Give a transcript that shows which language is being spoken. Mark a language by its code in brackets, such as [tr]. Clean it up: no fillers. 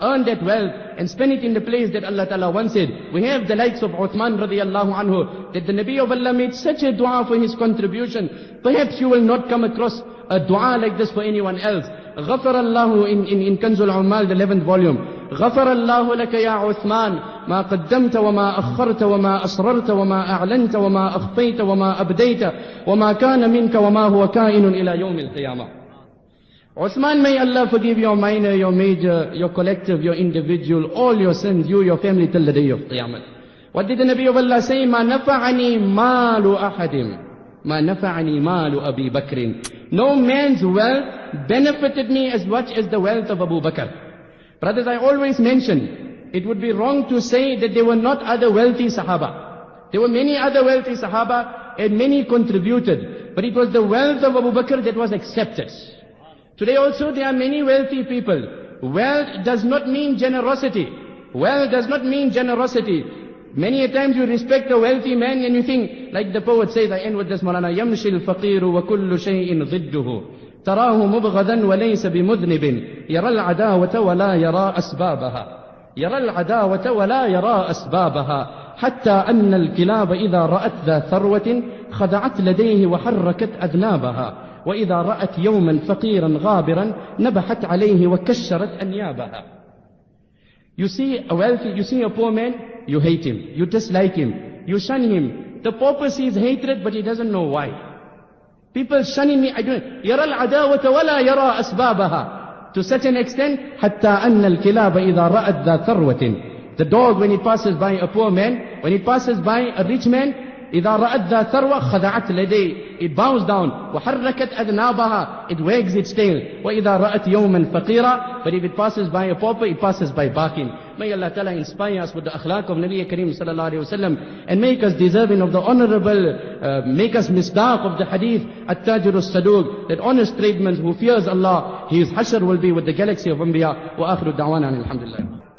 [en] Earn that wealth and spend it in the place that Allah Ta'ala wanted. We have the likes of Uthman radiallahu anhu, that the Nabi of Allah made such a dua for his contribution. Perhaps you will not come across a dua like this for anyone else. [ar] غفر الله [en] in كنز العمال, the 11th volume. [ar] غفر الله لك يا عثمان ما قدمت وما أخرت وما أسررت وما أعلنت وما أخفيت وما أبديت وما كان منك وما هو كائن إلى يوم القيامة. [en] Uthman, may Allah forgive your minor, your major, your collective, your individual, all your sins, you, your family, till the day of Qiyamah. What did the Nabi of Allah say? [ar] ما نفعني مال أحد ما نفعني مال أبي بكر. [en] No man's wealth benefited me as much as the wealth of Abu Bakr. Brothers, I always mention, it would be wrong to say that there were not other wealthy Sahaba. There were many other wealthy Sahaba and many contributed. But it was the wealth of Abu Bakr that was accepted. Today also there are many wealthy people. Wealth does not mean generosity. Wealth does not mean generosity. Many a times you respect a wealthy man and you think, like the poet says, I end with this, Maulana, [ar] يَمْشِي الْفَقِيرُ وَكُلُّ شَيْءٍ ضِدُّهُ تَرَاهُ مُبْغَضًا وَلَيْسَ بِمُذْنِبٍ يَرَى الْعَدَاوَةَ وَلَا يَرَى أَسْبَابَهَا. يرى العداوة ولا يرى أسبابها حتى أن الكلاب إذا رأت ذا ثروة خضعت لديه وحركت أذنابها وإذا رأت يوما فقيرا غابرا نبحت عليه وكشرت أنيابها. [en] You see a poor man, you hate him, you dislike him, you shun him. The pauper sees hatred, but he doesn't know why. People shunning me, [ar] يرى العداوة ولا يرى أسبابها. [en] To such an extent, [ar] حتى أن الكلاب إذا رأت ذا ثروة. [en] The dog, when it passes by a poor man, when it passes by a rich man, [ar] إذا رأت ذا ثروة خضعت لديه. [en] It bows down. [ar] وحركت أذنابها. [en] It wags its tail. [ar] وإذا رأت يوما فقيرا. [en] But if it passes by a pauper, it passes by barking. May Allah Ta'ala inspire us with the akhlaq of Nabi Kareem Sallallahu Alaihi Wasallam and make us deserving of the honorable, make us misdaq of the hadith, At-Tajir As-Saduq, that honest tradesman who fears Allah, his hashr will be with the galaxy of Anbiya. Wa akhiru da'wana alhamdulillah.